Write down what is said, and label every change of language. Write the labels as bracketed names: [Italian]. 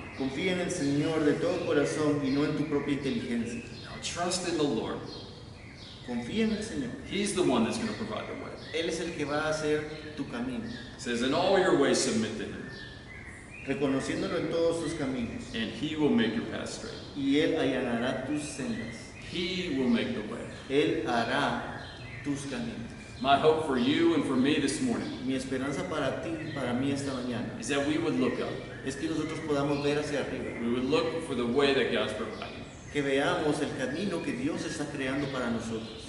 [Spanish] Confía en el Señor de todo corazón y no en tu propia inteligencia. [English] Now trust in the Lord. [Spanish] Confía en el Señor. [English] He's the one that's going to provide the way. [Spanish] Él es el que va a hacer tu camino. [English] It says, in all your ways submit to him, [Spanish] Reconociéndolo en todos tus caminos. [English] and he will make your path straight. [Spanish] Y Él allanará tus sendas. [English] He will make the way. [Spanish] Él hará tus caminos. [English] My hope for you and for me this morning [Spanish] Mi esperanza para ti y para mí esta mañana [English] is that we would look up. [Spanish] es que nosotros podamos ver hacia arriba. [English] We would look for the way that God's providing, [Spanish] Que veamos el camino que Dios está creando para nosotros.